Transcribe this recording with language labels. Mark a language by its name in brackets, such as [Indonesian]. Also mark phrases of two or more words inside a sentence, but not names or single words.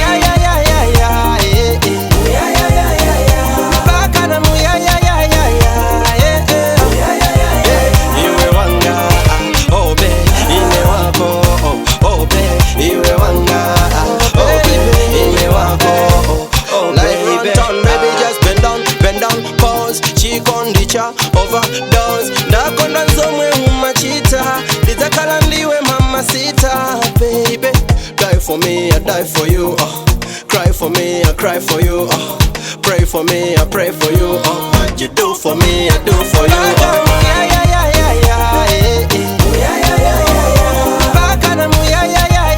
[Nyanja] iwe wanga obe ine wako obe iwe wanga obe ine wako [English] baby just bend down pause chikondicha overdose [Nyanja] ndakonda nzomwe umachita ndidzakhala ndiwe mama sita [English] baby die for me I die for you cry for me I cry for you pray for me I pray for you you do for me I do for you [Swahili] Mpaka na muyaya